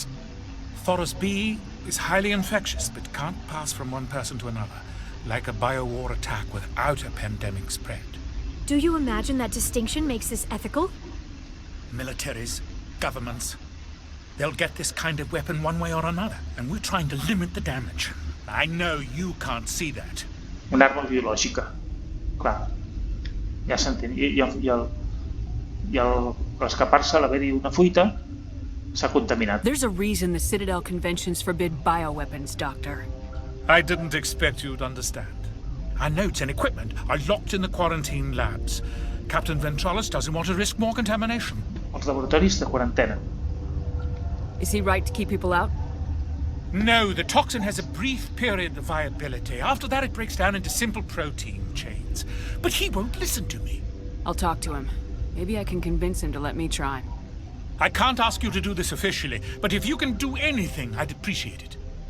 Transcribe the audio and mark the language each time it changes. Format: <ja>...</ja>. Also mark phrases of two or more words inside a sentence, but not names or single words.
<en>Thoros B is highly infectious, but can't pass from one person to another, like a biowar attack without a pandemic spread. Do you imagine that distinction makes this ethical? Militaries, governments, they'll get this kind of weapon one way or another, and we're trying to limit the damage. I know you can't see that.</en> <ca>Una arma biològica. Clar. Ja s'entén. I l'escapar-se, a l'haver-hi una fuita, s'ha contaminat.</ca> <en>There's a reason the Citadel conventions forbid bioweapons, Doctor. I didn't expect you'd understand. Our notes and equipment are locked in the quarantine labs. Captain Ventralis doesn't want to risk more contamination.</en> <ca>Els laboratoris de quarantena.</ca> <en>Is he right to keep people out? No, the toxin has a brief period of viability. After that, it breaks down into simple protein chains. But he won't listen to me. I'll talk to him. Maybe I can convince him to let me try. I can't ask you to do this officially, but if you can do anything, I'd appreciate it.</en>